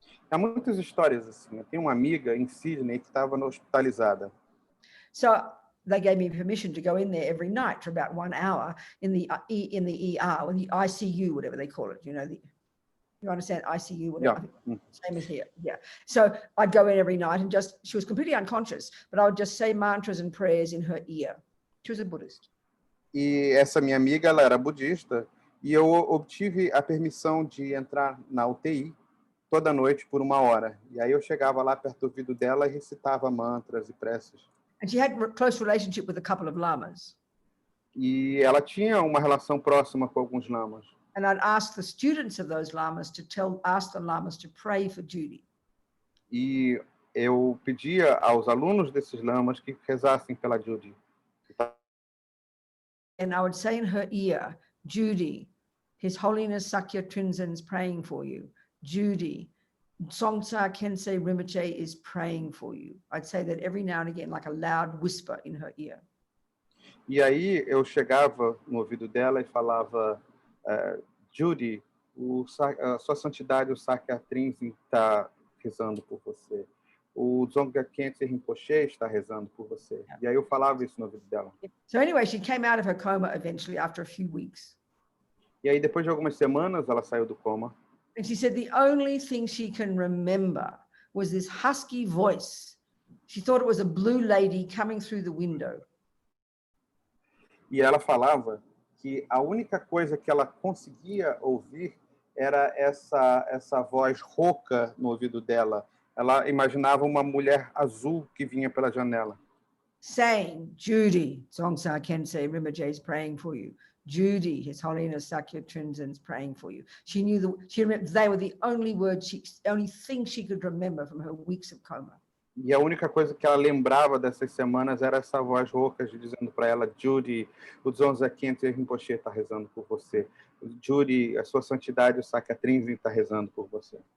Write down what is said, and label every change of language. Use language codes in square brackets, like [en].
[pt] Há muitas histórias assim. Eu tenho uma amiga em Sydney que estava hospitalizada. [en] So they gave me permission to go in there every night for about 1 hour in the ER, or the ICU, whatever they call it. You know, you understand ICU, whatever. Yeah. Same as here. Yeah. So I'd go in every night and she was completely unconscious, but I would just say mantras and prayers in her ear. She was a Buddhist. [pt] E essa minha amiga, ela era budista, e eu obtive a permissão de entrar na UTI toda noite por 1 hora. E aí eu chegava lá perto do ouvido dela e recitava mantras e preces. [en] And she had a close relationship with a couple of lamas. [pt] E ela tinha uma relação próxima com alguns lamas. [en] And I'd ask the students of those lamas to ask the lamas to pray for Judy. [pt] E eu pedia aos alunos desses lamas que rezassem pela Judy. [en] And I would say in her ear, Judy, His Holiness Sakya Trinzen's praying for you. Judy, Songtsa Kensei Rinpoche is praying for you. I'd say that every now and again, like a loud whisper in her ear. [pt] E aí eu chegava no ouvido dela e falava, Judy, a sua santidade, o Sakya Trinzen está rezando por você. O Dzongkha Khyentse Rinpoche está rezando por você. E aí eu falava isso no ouvido dela. [en] So anyway, she came out of her coma eventually after a few weeks. [pt] E aí depois de algumas semanas ela saiu do coma. [en] And she said the only thing she can remember was this husky voice. She thought it was a blue lady coming through the window. [pt] E ela falava que a única coisa que ela conseguia ouvir era essa voz rouca no ouvido dela. Ela imaginava uma mulher azul que vinha pela janela. [en] Saying, Judy, Dzongkha Kensei Rinpoche is praying for you. Judy, His Holiness Sakya Trinzen's praying for you. She knew she remembered they were the only words, only thing she could remember from her weeks of coma. [pt] E a única coisa que ela lembrava dessas semanas era essa voz rouca dizendo para ela, Judy, o Dzongkha Khyentse Rinpoche está rezando por você. Judy, a sua santidade, o Sakya Trinzen está rezando por você.